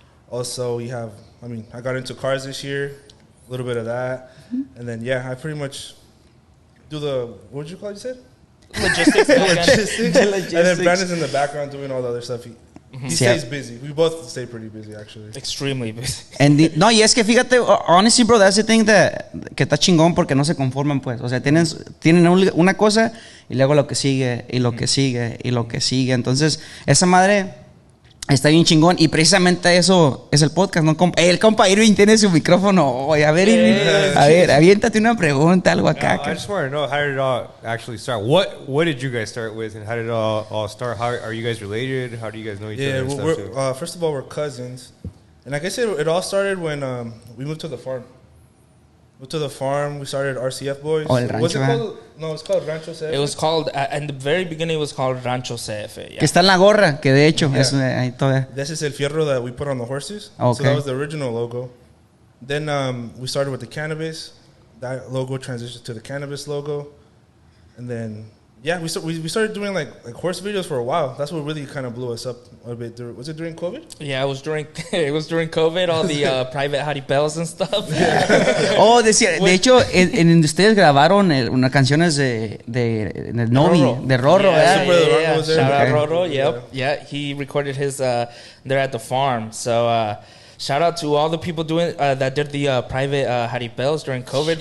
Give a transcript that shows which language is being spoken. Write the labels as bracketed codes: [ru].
[en] Also, we have, I got into cars this year. A little bit of that, and then I pretty much do what would you call it? You said Logistics. logistics. And then Brandon's in the background doing all the other stuff. He stays busy. We both stay pretty busy, actually. Extremely busy. [es] No, y es que fíjate, [en] honestly, bro, that's the thing [es] que está chingón porque no se conforman, pues. O sea, tienen una cosa y luego lo que sigue, y lo que sigue, y lo que sigue. Entonces, esa madre está bien chingón y precisamente eso es el podcast, ¿no? El compa Irving tiene su micrófono. Oye, a ver, Irving, a ver, aviéntate una pregunta, algo acá. [en] I just want to know, how did it all actually start? What did you guys start with, and how did it all start? How are you guys related? How do you guys know each other? Yeah, well, first of all, we're cousins, and like I said, it all started when we moved to the farm. We started Rcf Boyz. [es] Oh, el rancho, [en] Was it called? No, it's called Rancho CF. It was called, in the very beginning, it was called Rancho CF. Yeah. [es] Que está en la gorra, que de hecho es ahí todavía. [en] This is [es] el fierro [en] that we put on the horses. Okay. So that was the original logo. Then we started with the Canabis. That logo transitioned to the Canabis logo. And then, we started doing like horse videos for a while. That's what really kind of blew us up a bit. Was it during COVID? Yeah, it was during COVID, all the private jaripels and stuff. [es] Oh, de hecho, en ustedes grabaron unas canciones de Novi, Rorro. de Rorro, ¿verdad? [en] Yeah. Shout out Okay. Roro, yep. Yeah, he recorded his there at the farm. So shout out to all the people doing that did the private jaripels during COVID.